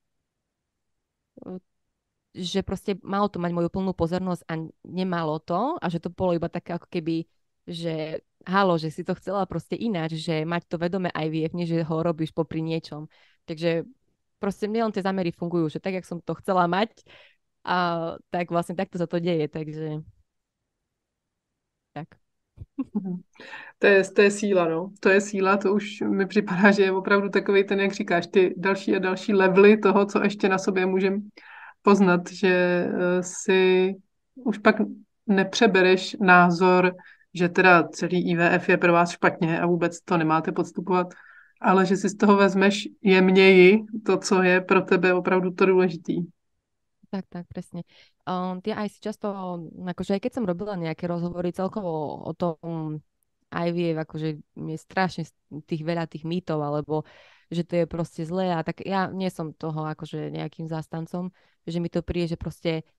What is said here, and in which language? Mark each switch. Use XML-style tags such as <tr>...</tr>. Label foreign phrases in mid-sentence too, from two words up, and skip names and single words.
<sk>že proste malo to mať moju plnú pozornosť a nemalo to a že to bolo iba také ako keby, že halo, že si to chcela proste ináč, že mať to vedomé IVF, nie že ho robíš popri niečom. Takže proste mne len tie zámery fungujú, že tak, jak som to chcela mať, tak vlastne takto sa to deje, takže tak.</sk> <cs>To je síla, no. To je síla, to už mi připadá, že je opravdu takový ten, jak říkáš, ty další a další levely toho, co ještě na sobě můžem poznat, že si už pak nepřebereš názor, že teda celý IVF je pro vás špatně a vůbec to nemáte podstupovat, ale že si z toho vezmeš jemněji to, co je pro tebe opravdu to důležitý.</cs> <sk>Tak, presne. Ja aj si často, akože aj keď som robila nejaké rozhovory celkovo o tom IVF, akože je strašne tých veľa tých mýtov, alebo že to je proste zlé a tak ja nie som toho akože nejakým zástancom, že mi to príde, že proste</sk>